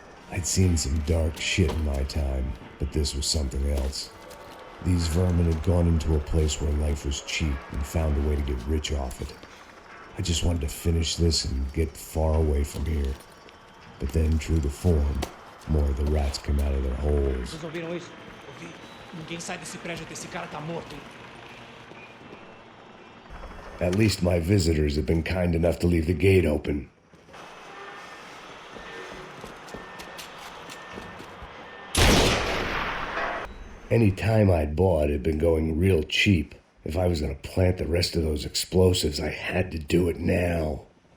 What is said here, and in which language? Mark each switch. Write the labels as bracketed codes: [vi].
[en] I'd seen some dark shit in my time, but this was something else. These vermin had gone into a place where life was cheap and found a way to get rich off it. I just wanted to finish this and get far away from here. But then, true to form, more of the rats came out of their holes. [pt] Vocês ouviram isso? Ouvi. Ninguém sai desse prédio até esse cara tá morto, hein? [en] At least my visitors have been kind enough to leave the gate open. Any time I'd bought had been going real cheap. If I was going to plant the rest of those explosives, I had to do it now.